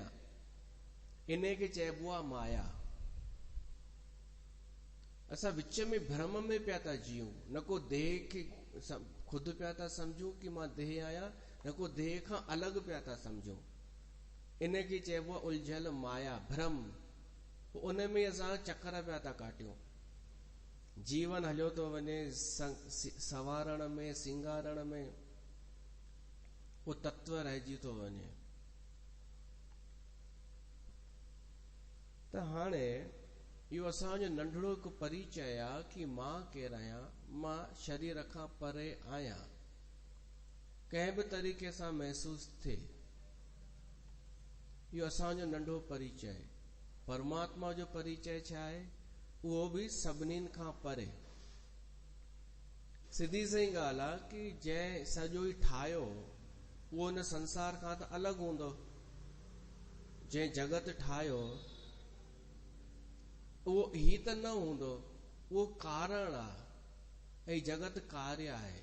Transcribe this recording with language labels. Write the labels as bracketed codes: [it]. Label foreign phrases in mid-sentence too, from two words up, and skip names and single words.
[sd] इन खे चइबो आहे माया। असां विच में भ्रम में पिया था जियूं, न को देह खे खुदि पिया था सम्झूं कि मां देह आहियां, न को देह खां अलॻि पिया था सम्झूं। इन खे चइबो आहे उलझल माया, भ्रम। उन में असां चक्कर पिया था काटियूं, जीवन हलियो थो वञे सवारण में, सिंगारण में, उहो तत्व रहिजी थो वञे। त हाणे इहो असांजो नंढड़ो हिकु परिचय आहे कि मां केरु आहियां, मां शरीर खां परे आहियां, कंहिं बि तरीक़े सां महसूस थिए, इहो असांजो नंढो परिचय। परमात्मा जो परिचय छा आहे? उहो बि सभिनीनि खां परे। सिधी सही ॻाल्हि आहे कि जंहिं सॼो ई ठाहियो उहो हिन संसार खां त अलॻि हूंदो। जंहिं जगत ठाहियो उहो ही त न हूंदो, उहो कारण आहे, ऐं जगत कार्य आहे।